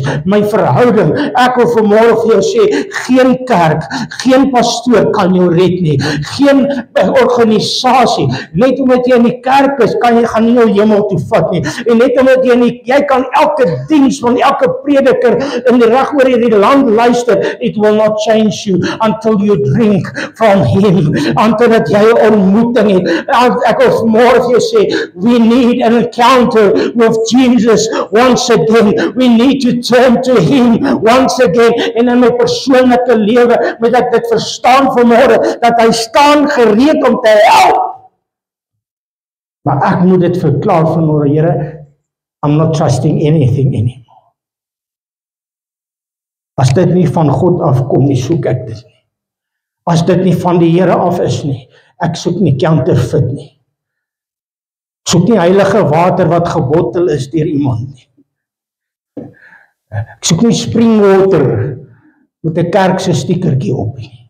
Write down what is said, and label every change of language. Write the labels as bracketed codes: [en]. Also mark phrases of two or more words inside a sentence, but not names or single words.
[af] My verhouding, ek wil vanmôre vir jou sê, geen kerk, geen pastoor kan jou red nie, geen organisasie, net omdat jy in die kerk is, gaan nie jou hemel toe vat nie, en net omdat jy kan elke diens van elke prediker in die reg oor hierdie land luister, [en] it will not change you until you drink from Him, until [af] dat jy 'n ontmoeting het. Ek wil vanmôre vir jou sê, [en] we need an encounter with Jesus once again. We need to turn to Him once again. [af] En in my persoonlike lewe moet ek dit verstaan vanmôre, dat hy staan gereed om te help. Maar ek moet dit verklaar vanmôre, Here, [en] I'm not trusting anything anymore. [af] As dit nie van God afkom nie, soek ek dit nie. As dit nie van die Here af is nie, ek soek nie counterfeit nie. Ek soek nie heilige water wat gebottel is deur iemand nie. Ek soek nie springwater met 'n kerk se stiekertjie op nie.